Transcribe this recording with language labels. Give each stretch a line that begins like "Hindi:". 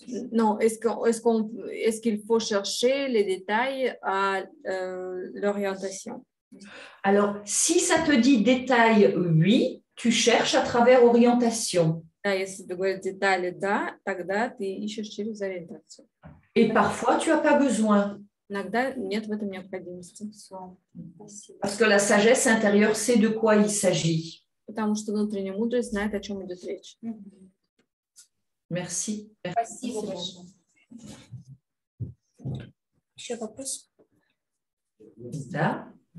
French: Non, est-ce qu'il faut chercher les détails à l'orientation? Alors, si ça te dit détail, oui, tu cherches à travers orientation.
Russian: Да, если ты говоришь детали, да, тогда ты ищешь через ориентацию.
French: Et parfois, tu n'as pas besoin.
Russian: Иногда нет в этом необходимости.
French: Parce que la sagesse intérieure sait de quoi il s'agit.
Russian: Потому что внутренняя мудрость знает, о чем идет речь.
French: Merci.
Russian: Спасибо большое. Еще вопрос? Да.